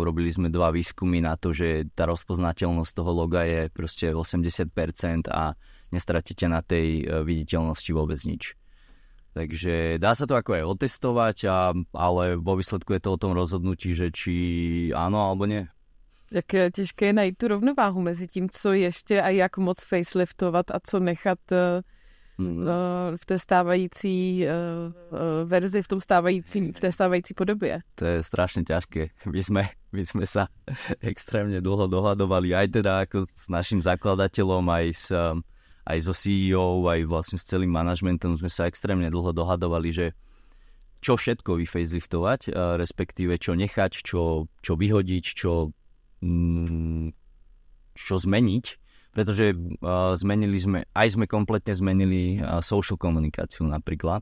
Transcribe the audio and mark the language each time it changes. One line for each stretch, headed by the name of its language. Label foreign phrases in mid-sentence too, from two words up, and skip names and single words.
Slovak: Urobili sme 2 výskumy na to, že tá rozpoznateľnosť toho loga je proste 80% a nestratíte na tej viditeľnosti vôbec nič. Takže dá sa to ako aj otestovať, ale vo výsledku je to o tom rozhodnutí, že či áno alebo nie.
Czech: Jak je těžké najít tu rovnováhu mezi tím, co ještě a jak moc faceliftovat a co nechat v té stávající verzi, v té stávající podobě.
Slovak: To je strašne ťažké. My sme sa extrémne dlho dohadovali, aj teda ako s našim zakladateľom, aj so CEO, aj vlastne s celým manažmentom sme sa extrémne dlho dohadovali, že čo všetko vyfaceliftovať, respektíve čo nechať, čo vyhodiť, čo zmeniť, pretože sme kompletne zmenili social komunikáciu napríklad.